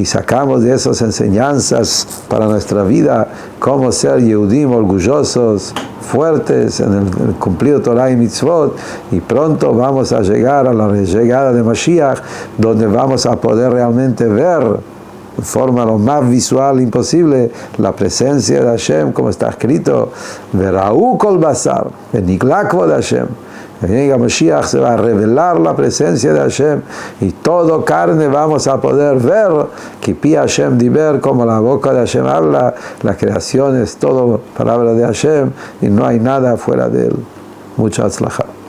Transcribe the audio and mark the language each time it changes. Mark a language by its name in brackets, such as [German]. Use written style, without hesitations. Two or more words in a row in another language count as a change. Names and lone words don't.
[Spanish] sacamos de esas enseñanzas para nuestra vida, cómo ser yehudim orgullosos, fuertes en el cumplido Torah y Mitzvot, y pronto vamos a llegar a la llegada de Mashiach, donde vamos a poder realmente ver de forma lo más visual imposible la presencia de Hashem, como está escrito, [Hebrew] וראו כל בשר ונגלה כבוד ה. [Spanish] En Mashiach se va a revelar la presencia de Hashem y todo carne vamos a poder ver que [Hebrew] פי ה' דיבר, [Spanish] como la boca de Hashem habla, la creación es todo palabra de Hashem y no hay nada fuera de él. Mucha atzlajá.